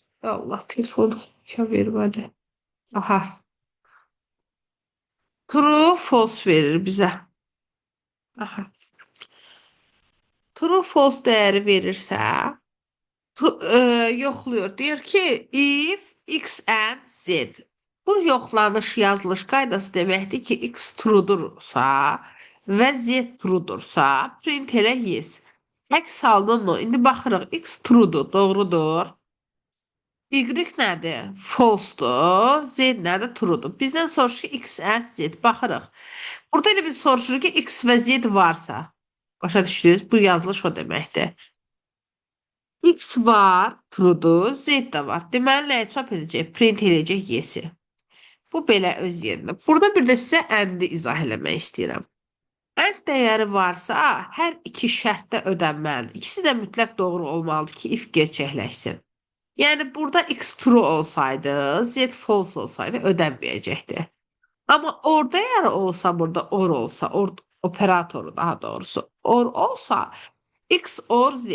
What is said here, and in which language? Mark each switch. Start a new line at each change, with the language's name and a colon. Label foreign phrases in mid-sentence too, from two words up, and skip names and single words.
Azerbaijani: Allah, telefonu vermədi. Aha. True, false verir bizə. Aha. True, false dəyəri verirsə, yoxluyur. Deyir ki,
English: if x and z.
Azerbaijani: Bu yoxlanış yazılış qaydası deməkdir ki, x true'dursa və z true'dursa, print elə yes. Əks halda no. İndi baxırıq, x true'dur, doğrudur. Y nədir? False'dur. Z nədir? True'dur. Bizdən soruşur ki,
English: x and z.
Azerbaijani: Baxırıq. Burada elə bir soruşur ki, x və z varsa. Başa düşdünüz? Bu yazılış o deməkdir. X var, true'dur, z də var. Deməli, nəyə çap edəcək? Print edəcək yesi. Bu belə öz yerində. Burada bir də sizə and-i izah eləmək istəyirəm. And dəyəri varsa, hər iki şərtdə ödənməlidir. İkisi də mütləq doğru olmalıdır ki, if gerçəkləşsin. Yəni, burada x true olsaydı, z false olsaydı ödənməyəcəkdir. Amma or dəyəri olsa, burada or olsa, operatoru daha doğrusu, or olsa,
English: x or z.